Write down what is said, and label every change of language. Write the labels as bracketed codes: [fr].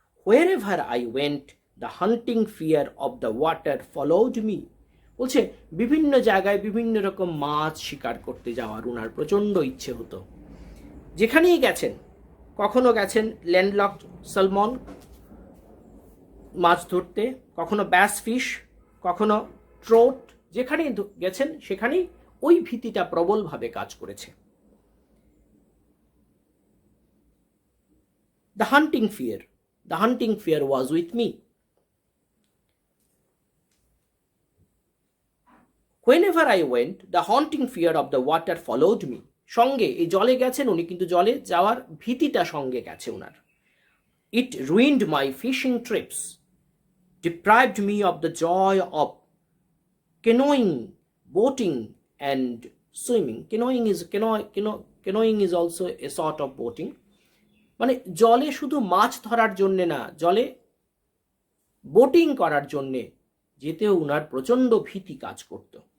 [en] Wherever I went, the hunting fear of the water followed me. [bn] বলছে বিভিন্ন জায়গায় বিভিন্ন রকম মাছ শিকার করতে যাওয়ার ওনার প্রচণ্ড ইচ্ছে হতো. যেখানেই গেছেন, কখনো গেছেন ল্যান্ডলকড সালমন মাছ ধরতে, কখনো ব্যাস ফিশ, কখনো ট্রোট, যেখানেই গেছেন সেখানেই ওই ভীতিটা প্রবলভাবে কাজ করেছে. [en] The hunting fear was with me. Whenever I went, the haunting fear of the water followed me. [bn] সঙ্গে এই জলে গেছেন উনি, কিন্তু জলে যাওয়ার ভীতিটা সঙ্গে গেছে ওনার. [en] It ruined my fishing trips, deprived me of the joy of canoeing, boating and swimming. Canoeing is also a sort of boating. [bn] মানে জলে শুধু মাছ ধরার জন্যে না, জলে বোটিং করার জন্যে যেতেও উনার প্রচণ্ড ভীতি কাজ করত.